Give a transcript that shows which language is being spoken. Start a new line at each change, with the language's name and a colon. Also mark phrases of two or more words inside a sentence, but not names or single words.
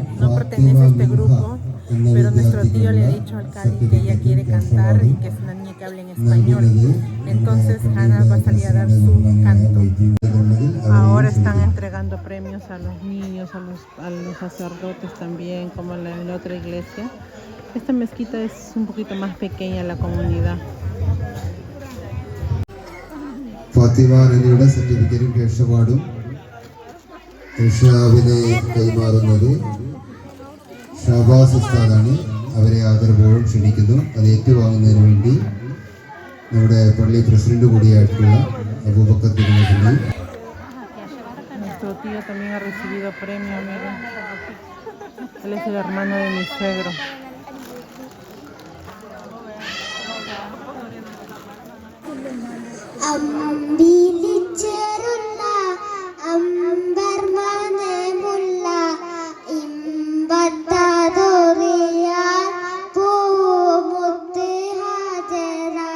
Spanish: No pertenece a este grupo, pero nuestro tío le ha dicho al Cali que ella quiere cantar y que es una niña que habla en español. Entonces Hanna va a salir a dar su canto. Ahora están entregando premios a los niños, a los sacerdotes también, como en la otra iglesia. Esta mezquita es un poquito más pequeña la comunidad.
Malayalam: ഫാത്തിമ നബിയുടെ സർട്ടിഫിക്കറ്റും രക്ഷപാടും ഋഷാവിനെ കൈമാറുന്നത് ഷാബാസ് ഉസ്താദാണ്. അവരെ ആദരപൂർവ്വം ക്ഷണിക്കുന്നു. അത് ഏറ്റുവാങ്ങുന്നതിന് വേണ്ടി നമ്മുടെ പള്ളി പ്രസിഡന്റ് കൂടിയായിട്ടുള്ള അബൂബക്കർ തിരുമേനി.
Spanish: Nuestro tío también ha recibido premio, miren. Él es el hermano de mi suegro.
Malayalam: അമ്പിളിച്ചേരുന്ന അമ്പർമനമുള്ള ഇമ്പത്തതോറിയാൻ പൂമുത്ത് ഹാജറ